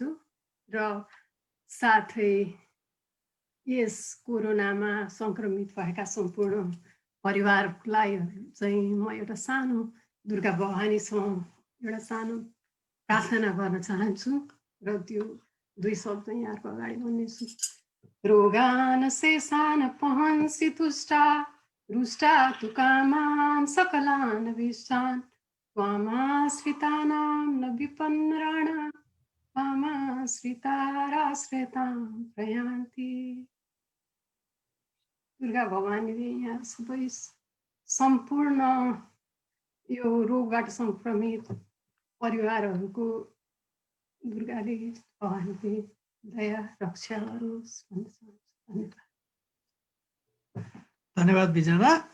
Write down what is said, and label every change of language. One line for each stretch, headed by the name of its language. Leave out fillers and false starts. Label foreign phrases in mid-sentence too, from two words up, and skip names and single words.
Nepali: र साथै यस कोरोनामा सङ्क्रमित भएका सम्पूर्ण परिवारलाई चाहिँ म एउटा सानो दुर्गा भवानीसँग एउटा सानो प्रार्थना गर्न चाहन्छु र त्यो 2 शब्द यहाँको अगाडि भन्नेछु।
Sanskrit: रोगान शेषान पहंसि तुष्टा रुष्टा तु कामान सकलान विष्टान त्वामाश्रितानां न विपन्नराणा त्वामाश्रिताराश्रितां प्रयान्ति।
Nepali: दुर्गा भवानीले यहाँ सबै सम्पूर्ण यो रोगबाट सङ्क्रमित परिवारहरूको दुर्गाले भवानीले दया रक्षा गरोस् भन्न चाहन्छु। धन्यवाद बिजना।